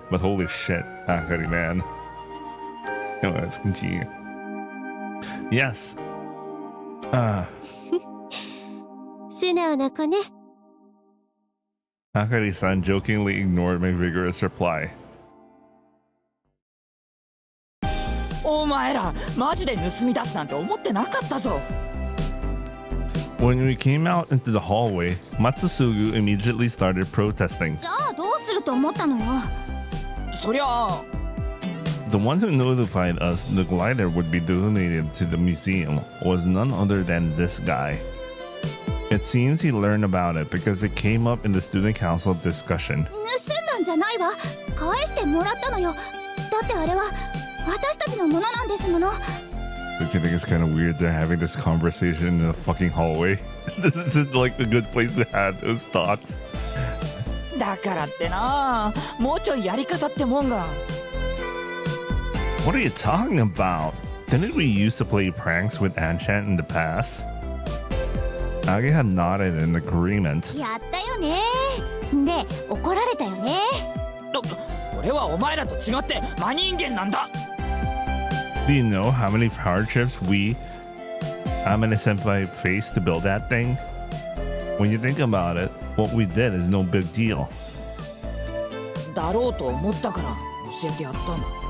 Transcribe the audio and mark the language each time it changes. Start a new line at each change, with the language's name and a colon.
English: But holy shit, Akari, man. Anyway, let's continue. Yes.
Japanese: 素直な子ね。
English: Akari-san jokingly ignored my vigorous reply.
Japanese: お前らマジで盗み出すなんて思ってなかったぞ。
English: When we came out into the hallway, Matsusugu immediately started protesting.
Japanese: じゃあどうすると思ったのよ。そりゃあ
English: The one who notified us the glider would be donated to the museum was none other than this guy. It seems he learned about it because it came up in the student council discussion.
Japanese: 盗んだんじゃないわ。返してもらったのよ。だってあれは私たちのものなんですもの。
English: Don't you think it's kind of weird they're having this conversation in a fucking hallway? This isn't like a good place to have those talks.
Japanese: だからってな、もうちょいやり方ってもんが。
English: What are you talking about? Didn't we used to play pranks with Anchan in the past? Age had nodded in agreement.
Japanese: やったよね。で、怒られたよね。俺はお前らと違って真人間なんだ。
English: Do you know how many hardships we, Amane Senpai, faced to build that thing? When you think about it, what we did is no big deal.
Japanese: だろうと思ったから教えてやったんだ。